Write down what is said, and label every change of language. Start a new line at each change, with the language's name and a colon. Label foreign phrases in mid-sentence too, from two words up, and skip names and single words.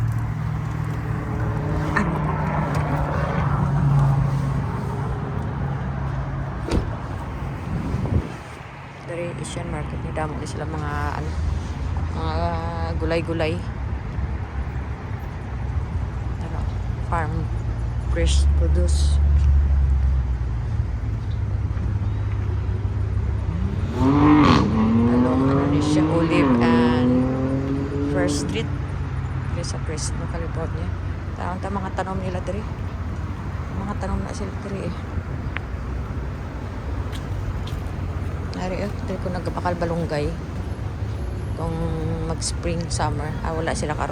Hiligaynon: Dari Asian Market ni damo ni sila mga ano, mga gulay-gulay.
English: Ano, farm fresh produce.
Hiligaynon: Along ano ni siya, Olive and First Street. Dito sa Fresno, California. Tawang mga tanom nila diri. Mga tanom na sila diri eh. Nari diri ko nagbakal balunggay. Kung mag-spring, summer, wala sila karon.